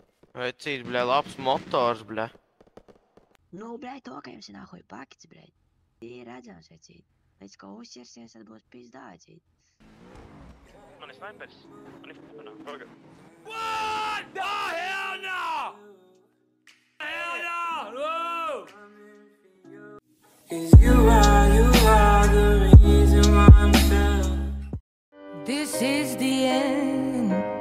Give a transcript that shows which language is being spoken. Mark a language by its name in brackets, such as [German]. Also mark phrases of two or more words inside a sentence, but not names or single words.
[Latvian] Vecīt, bļa, labs motors, bļa. Nu, blядь, to, ka jums ir nāhuj pakets, blядь. Ir redzams, vecīt. Līdz ko uzķersies, tad būs pizdā, vecīt. Man ir snipers. Man ir f***nā. [English] What? No, hell no! Hell no! No! 'Cause you are the reason why I'm still. This is the end.